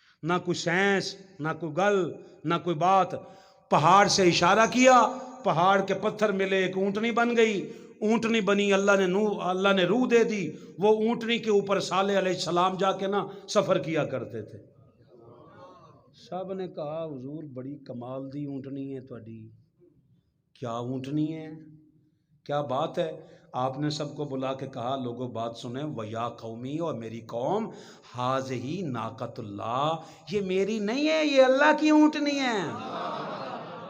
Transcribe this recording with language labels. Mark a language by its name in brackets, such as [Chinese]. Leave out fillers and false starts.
[Urdu] نہ کوئی سینس نہ کوئی گل نہ کوئی بات. پہاڑ سے اشارہ کیا پہاڑ کے پتھر ملے ایک اونٹنی بن گئی. اونٹنی بنی اللہ نے روح دے دی. وہ اونٹنی کے اوپر صالح علیہ السلام جا کے نا سفر کیا کرتے تھے. [Punjabi] سب نے کہا حضور بڑی کمال دی اونٹنی ہے تہاڈی. [Urdu] کیا اونٹنی ہے کیا بات ہے؟ آپ نے سب کو بلا کے کہا لوگوں بات سنیں [Arabic] وَيَا قَوْمِي [Urdu] اور میری قوم [Arabic] هَٰذِهِ نَاقَةُ اللَّهِ [Urdu] یہ میری نہیں ہے یہ اللہ کی اونٹنی ہے.